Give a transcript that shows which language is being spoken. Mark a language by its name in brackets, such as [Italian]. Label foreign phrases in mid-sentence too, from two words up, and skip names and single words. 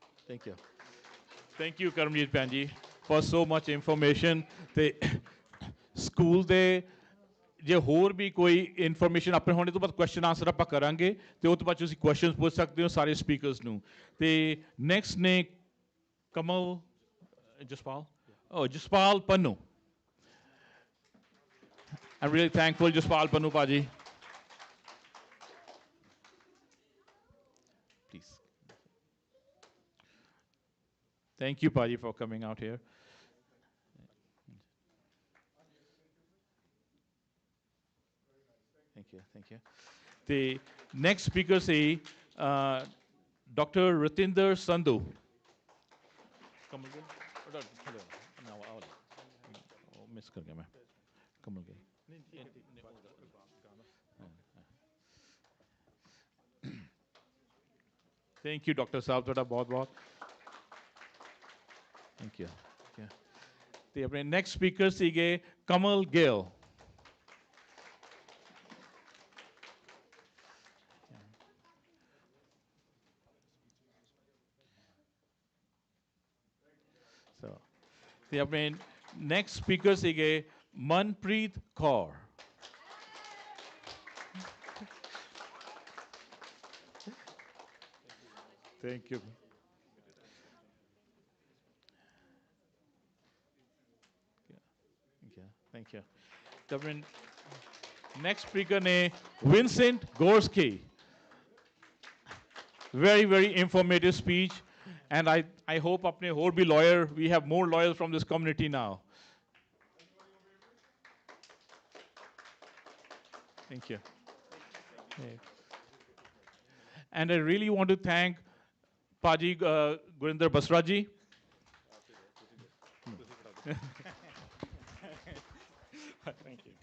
[English] Thank you. Thank you, Karamjeet Panji, for so much information. The school [Punjabi] ਦੇ ਜੇ ਹੋਰ ਵੀ ਕੋਈ ਇਨਫੋਰਮੇਸ਼ਨ ਆਪਣੇ ਹੋਣੇ ਤੋਂ ਬਾਅਦ [English] question answer [Punjabi] ਆਪਾਂ ਕਰਾਂਗੇ ਤੇ ਉਹ ਤੋਂ ਬਾਅਦ ਤੁਸੀਂ ਕੁਐਸਚਨਸ ਪੁੱਛ ਸਕਦੇ ਹੋ ਸਾਰੇ ਸਪੀਕਰਸ ਨੂੰ ਤੇ ਨੈਕਸਟ ਨੇ ਕਮਲ ਜਸਪਾਲ ਪੰਨੂ [English] I'm really thankful, Jaspal Pannu Paji. Please. Thank you, Paji, for coming out here. Thank you. The next speaker is Dr. Ratinder Sandhu. Come again? Hello. [Hindi] Now, मिस कर गया मैं. [English] Come again. Thank you, Dr. Saab, [Punjabi] ਤੁਹਾਡਾ ਬਹੁਤ-ਬਹੁਤ. [English] Thank you. [Punjabi] ਤੇ ਆਪਣੇ [English] next speaker [Punjabi] ਸੀਗੇ ਕਮਲ ਗਿੱਲ. So, ਤੇ ਆਪਣੇ [English] next speaker [Punjabi] ਸੀਗੇ ਮਨਪ੍ਰੀਤ ਕੌਰ. [English] Thank you. Thank you. The next speaker is Vincent Gorski. Very, very informative speech. And I hope [Punjabi] ਆਪਣੇ ਹੋਰ ਭੀ [English] lawyer, we have more lawyers from this community now. Thank you. And I really want to thank Paji Gurinder Basraji. Thank you.